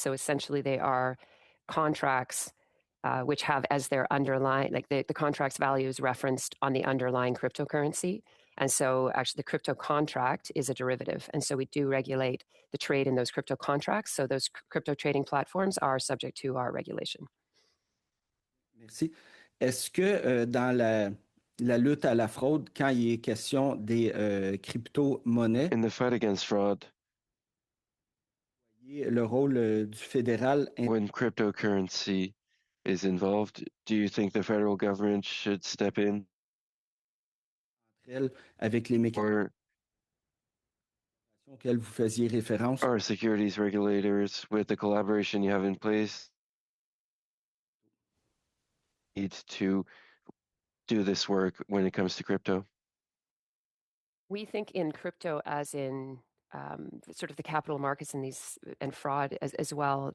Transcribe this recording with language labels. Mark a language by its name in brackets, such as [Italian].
[English] So essentially, they are contracts which have as their underlying, like the contract's value is referenced on the underlying cryptocurrency. And so actually the crypto contract is a derivative. And so we do regulate the trade in those crypto contracts. So those crypto trading platforms are subject to our regulation. [French] Merci. Est-ce que dans la lutte à la fraude, quand il est question des crypto-monnaies, [English] In the fight against fraud, [French] le rôle du fédéral [English] when cryptocurrency is involved, do you think the federal government should step in? [French] Avec les mécanismes auxquels vous faisiez référence? [English] Or securities regulators, with the collaboration you have in place, need to do this work when it comes to crypto? We think in crypto as in sort of the capital markets and fraud as well.